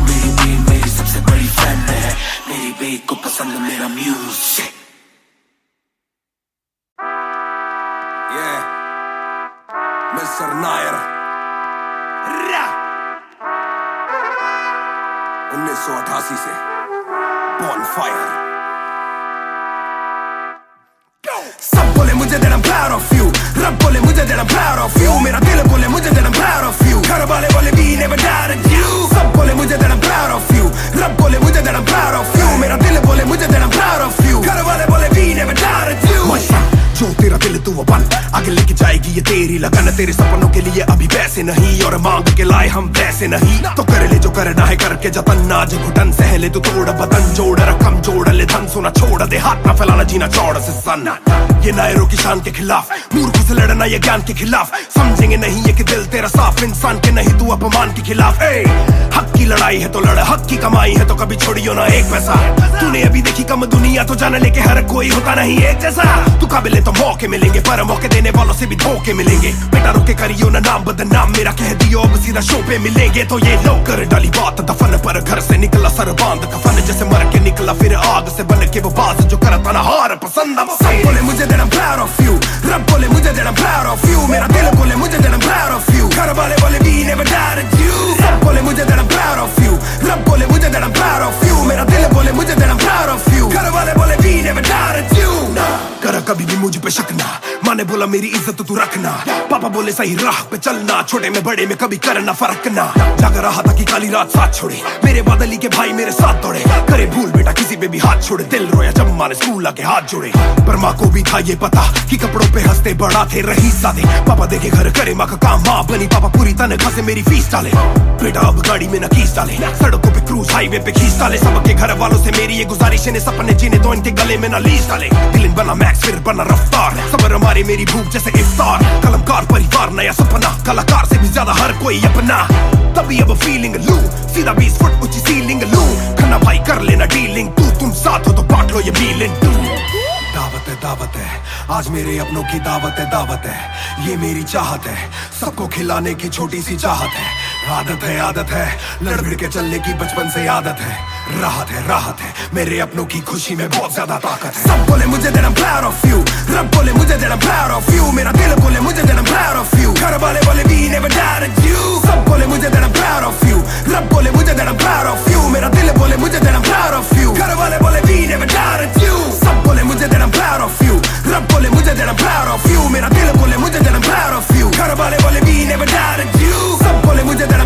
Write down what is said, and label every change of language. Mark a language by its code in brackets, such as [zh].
[hi] मेरी बे मेरी सबसे बड़ी फैन है, मेरी बे को पसंद मेरा म्यूजिक। मिस्टर नायर 1988 से Bonfire। सब बोले मुझे [en] that I'm proud of you, [hi] रब बोले मुझे that I'm proud of you, मेरा दिल बोले मुझे that I'm proud of you, घर वाले बोले [en] we never doubted you। [hi] सब बोले मुझे [en] that I'm proud of you, [hi] रब बोले मुझे that I'm proud of you, मेरा दिल बोले मुझे that I'm proud of you, घर वाले बोले [en] we never doubted you। [hi] जो तेरा दिल तू वो बन, आगे लेके जाएगी ये तेरी लगन। तेरे सपनों के लिए अभी पैसे नहीं और मांग के लाए हम वैसे नहीं। तो कर ले जो करना है करके जतन, नाज घुटन सहले तू तोड़ बदन। जोड़ रकम जोड़ ले धन, सोना छोड़ दे हाथ ना फैलाना जीना चौड़ से सन। ये नायरों की शान के खिलाफ, मूर्खों से लड़ना ये ज्ञान के खिलाफ। समझेंगे नहीं ये कि दिल तेरा साफ, इंसान के नहीं तू अपमान के खिलाफ। हक की लड़ाई है तो लड़, हक की कमाई है तो कभी छोड़ियो ना एक पैसा। तूने अभी देखी कम दुनिया, तो जान ले के हर कोई होता नहीं एक जैसा। तू काबिल तो मौके मिलेंगे, पर मौके देने वालों से भी धोखे मिलेंगे। बेटा रोके करियो ना नाम बदनाम, मेरा कह दियो अब सीधा शो पे मिलेंगे। तो ये लो कर डाली बात दफन पर, घर से निकला सर बांध कफन, जैसे मर के निकला फिर आग से बन के वो बाज जो करता ना हार पसंद। सब बोले मुझे [en] that I'm proud of you, [hi] रब बोले मुझे that I'm proud of you, मेरा दिल बोले मुझे that I'm proud of you, घर वाले बोले [en] we never doubted you। [hi] सब बोले मुझे [en] that I'm proud of you, [hi] रब बोले मुझे that I'm proud of you, मेरा दिल बोले मुझे that I'm proud of you, घर वाले बोले [en] we never doubted you। [hi] ना कर कभी भी मुझ पे शक ना, माँ ने बोला मेरी इज्जत तू रखना, पापा बोले सही राह पे चलना, छोटे में बड़े में कभी करना फर्क ना। जाग रहा था कि काली रात साथ छोड़े, मेरे बादली के भाई मेरे साथ दौड़े। करे भूल बेटा किसी पे भी हाथ छोड़े, दिल रोया जब माँ ने स्कूल आके हाथ जोड़े। पर माँ को भी था ये पता कि कपड़ों पे हंसते बड़ा थे रही सादे। पापा देखे घर करे माँ का काम, माँ बनी पापा पूरी तनख्वाह से मेरी फीस डाले। बेटा अब गाड़ी में न कीस डाले, सड़कों पे क्रूज हाईवे पे खींच डाले। सबके घर वालों से मेरी ये गुजारिश है, सपने जीने दो इनके गले में न लीस डाले। दिल बना मैक्स फिर बना रफ्तार, सबर हमारे मेरी भूख जैसे इफ्तार। कलमकार परिवार नया सपना, कलाकार से भी ज्यादा हर कोई अपना। तभी अब फीलिंग लू, सीधा 20 फुट ऊंची सीलिंग लू। खन्ना भाई कर लेना डीलिंग, तुम साथ हो तो बांट लो ये फीलिंग तू। दावत है आज मेरे अपनों की दावत है, ये मेरी चाहत है, सबको खिलाने की छोटी सी चाहत है। आदत है लड़ भिड़ के चलने की बचपन से आदत है। राहत है मेरे अपनों की खुशी में बहुत ज्यादा ताकत है। सब बोले मुझे [en] that I'm proud of you, [hi] रब बोले मुझे that I'm proud of you, मेरा दिल बोले मुझे that I'm proud of you, घर वाले बोले [en] we never doubted you। [hi] सब बोले मुझे [en] that I'm proud of you, [hi] रब बोले मुझे that I'm proud of you, मेरा दिल बोले मुझे that I'm proud of you, घर वाले बोले [en] we never doubted you। [hi] सब बोले मुझे [en] that I'm proud of you, [hi] रब बोले मुझे that I'm proud of you, मेरा दिल बोले मुझे that I'm proud of you, घर वाले बोले [en] we never doubted you। [hi] सब बोले मुझे